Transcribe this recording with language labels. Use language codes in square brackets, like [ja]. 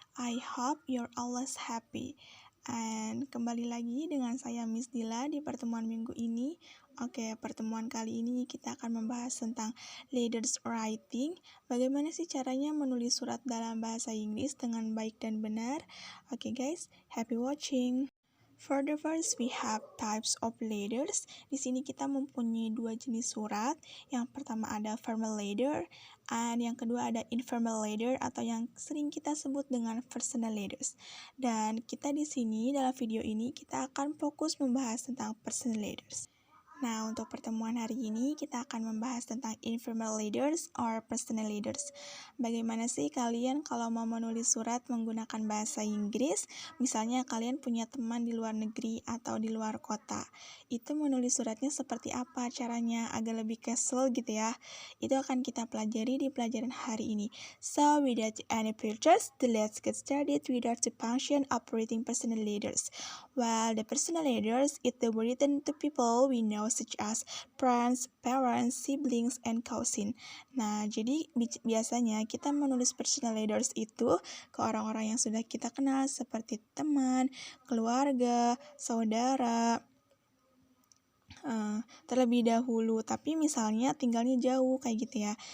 [en] I hope you're always happy. [id] And kembali lagi dengan saya Miss Dila di pertemuan minggu ini. Oke, pertemuan kali ini kita akan membahas tentang letters writing. Bagaimana sih caranya menulis surat dalam bahasa Inggris dengan baik dan benar? [en] Oke guys, happy watching. For the first, we have types of letters. [id] Di sini kita mempunyai dua jenis surat. Yang pertama ada formal letter, dan yang kedua ada informal letter atau yang sering kita sebut dengan personal letters. Dan kita di sini dalam video ini kita akan fokus membahas tentang personal letters. Nah, untuk pertemuan hari ini kita akan membahas tentang informal letters or personal letters. Bagaimana sih kalian kalau mau menulis surat menggunakan bahasa Inggris? Misalnya kalian punya teman di luar negeri atau di luar kota. Itu menulis suratnya seperti apa caranya? Agak lebih casual gitu ya. Itu akan kita pelajari di pelajaran hari ini. [en] So, without any further ado, let's get started with the function of writing personal letters. Well, the personal letters is the written to people we know such as friends, parents, siblings, and cousin. [id] Nah, jadi biasanya kita menulis personal letters itu ke orang-orang yang sudah kita kenal seperti teman, keluarga, saudara, terlebih dahulu, tapi misalnya tinggalnya jauh kayak gitu ya.